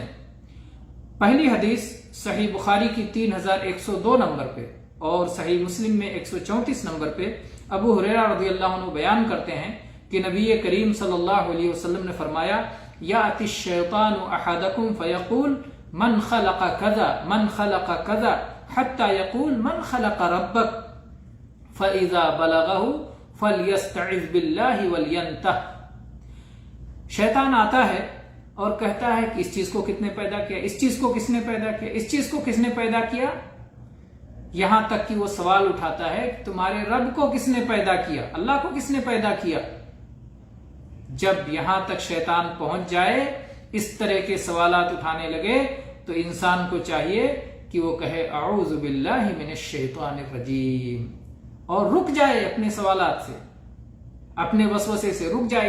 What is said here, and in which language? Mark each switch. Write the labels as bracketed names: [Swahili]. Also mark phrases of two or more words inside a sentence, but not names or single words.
[Urdu] پہلی حدیث صحیح بخاری کی 3102 نمبر پہ اور صحیح مسلم میں 134 نمبر پہ ابو ہریرہ رضی اللہ عنہ بیان کرتے ہیں کہ نبی کریم صلی اللہ علیہ وسلم نے فرمایا، [Arabic] یأتی الشیطان احدکم فیقول من خلق کذا من خلق کذا حتی یقول من خلق ربک فاذا بلغہ فلیستعذ باللہ ولینتہ۔ [Urdu] شیطان آتا ہے اور کہتا ہے کہ اس چیز کو کس نے پیدا کیا، اس چیز کو کس نے پیدا کیا، اس چیز کو کس نے پیدا کیا، یہاں تک کہ وہ سوال اٹھاتا ہے کہ تمہارے رب کو کس نے پیدا کیا، اللہ کو کس نے پیدا کیا۔ جب یہاں تک شیطان پہنچ جائے، اس طرح کے سوالات اٹھانے لگے، تو انسان کو چاہیے کہ وہ کہے [Arabic] اعوذ باللہ من الشیطان الرجیم، [Urdu] اور رک جائے اپنے سوالات سے، اپنے وسوسے سے رک جائے۔